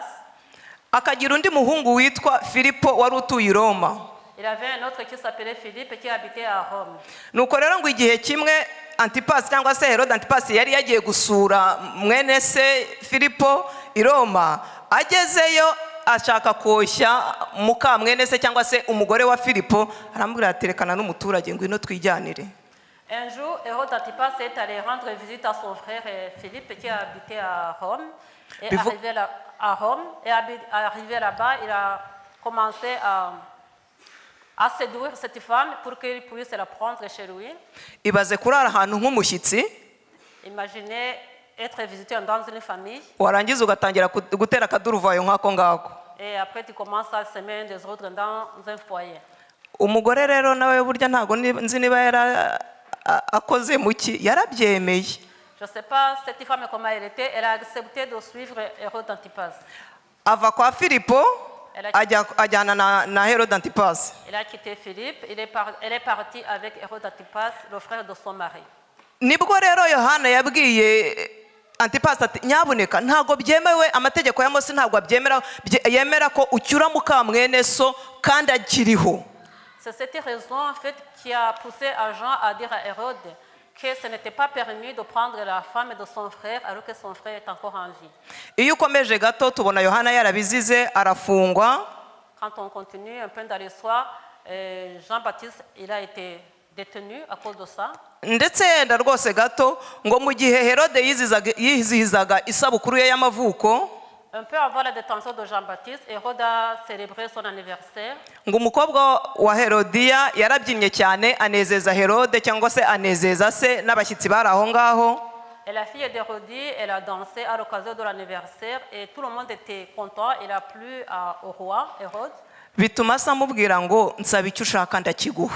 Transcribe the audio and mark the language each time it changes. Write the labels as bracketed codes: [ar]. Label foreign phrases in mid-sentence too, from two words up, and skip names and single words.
[rw] Akagira undi muhungu witwa Filipo wari utuye i Roma. [fr] Il avait un autre qui s'appelait Philippe qui habitait à Rome. [rw] Nuko rero ngo igihe kimwe Antipasi cyangwa se Herode Antipasi yari yagiye gusura mwene se Filipo i Roma. Agezeyo ashaka koshya muka mwene se cyangwa se umugore wa Filipo, arambwira aterekana n'umuturage ngo ino twijyanire. [fr] Un jour, Hérode Antipas est allé rendre visite à son frère Philippe qui habitait à Rome. Et arrivé là-bas, il a commencé à séduire cette femme pour qu'il puisse la prendre chez lui. [rw] Ibaze kurara ahantu nk'umushyitsi. [fr] Imaginez être visité dans une famille. [rw] Warangiza ugatangira gutera akaduruvayo nk'ako ngako. [fr] Et après tu commences à semer des autres dans un foyer. [rw] Umugore rero nawe burya ntago nzi niba yara akoze muki, yarabyemeye. [fr] Je ne sais pas cette femme comment elle était, elle a accepté de suivre Hérode Antipas. [rw] Ava kwa Filipo ajyana na Herode Antipas. [fr] Elle a quitté Philippe, elle est partie avec Hérode Antipas, le frère de son mari. [rw] Nibwo rero Yohana yabwiye Antipas ati nyabuneka ntago byemewe, amategeko ya Mose ntago abyemera, yemera ko ucyura muka mwene so kandi akiriho. [fr] C'est cette raison en fait qui a poussé à Jean à dire à Hérode que ce n'était pas permis de prendre la femme de son frère alors que son frère est encore en vie. [rw] Iyo ukomeje gato tubona Yohana yarabizize arafungwa. [fr] Quand on continue un peu dans l'histoire, Jean-Baptiste il a été détenu à cause de ça. [rw] Ndetse yenda rwose gato ngo mu gihe Herode yizihizaga isabukuru ye y'amavuko, [fr] Un peu avant la détention de Jean-Baptiste, Hérode a célébré son anniversaire. [rw] ngo umukobwa wa Herodiya yarabyinnye cyane anezeza Herode cyangwa se anezeza se n'abashyitsi bari aho ngaho. [fr] Et la fille d'Hérodie, elle a dansé à l'occasion de l'anniversaire et tout le monde était content. Il a plu au roi Hérode. [rw] Bituma se amubwira ngo nsaba icyo ushaka ndakiguha.